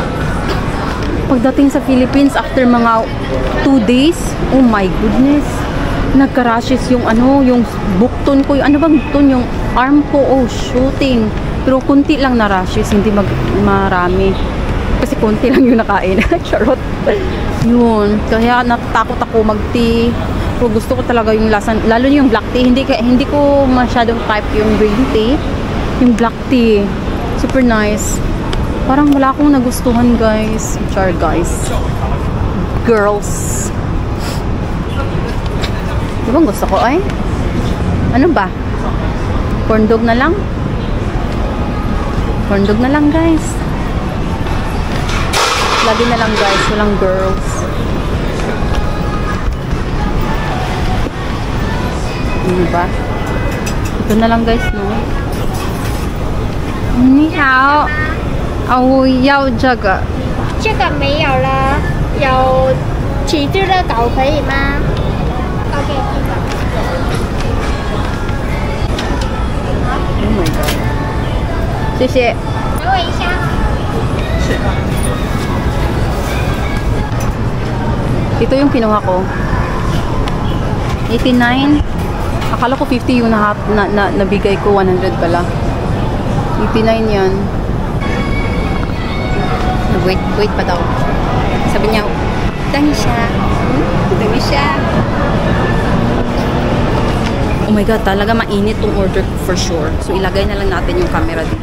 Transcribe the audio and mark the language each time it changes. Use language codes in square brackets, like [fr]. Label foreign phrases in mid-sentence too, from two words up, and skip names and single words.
[tl] Pagdating sa Philippines after mga 2 days, [en] oh my goodness, [tl] nagka-rashes yung bukton ko, yung bukton, yung arm ko, [en] oh shooting. [tl] Pero konti lang na rashes, hindi marami. Kasi konti lang yung nakain. Charot. Yun. Kaya natatakot ako mag-tea. Pero gusto ko talaga yung lasa, lalo yung [en] black tea. [tl] Hindi ko masyadong type yung [en] green tea. Yung black tea. Super nice. [tl] Parang wala akong nagustuhan guys. Char guys. Girls. Diba gusto ko ay? Ano ba? [en] Corn dog [tl] na lang? [en] Corn dog [tl] na lang guys. Lagi na lang guys, walang girls. Diba? Ito na lang guys, no? [zh] Ni hao. Yao这个。这个没有了，有起司的狗可以吗 ？OK， [en] Oh my god。 [zh] 谢谢。等我一下。是。 [tl] Ito yung kinuha ko. 89. Akala ko 50 yung nabigay ko. 100 pala. 89 yan. Wait pa daw. Sabi niya, dami siya. Dami siya. [en] Oh my God, [tl] talaga mainit tong order [en] for sure. [tl] So, ilagay na lang natin yung camera dito.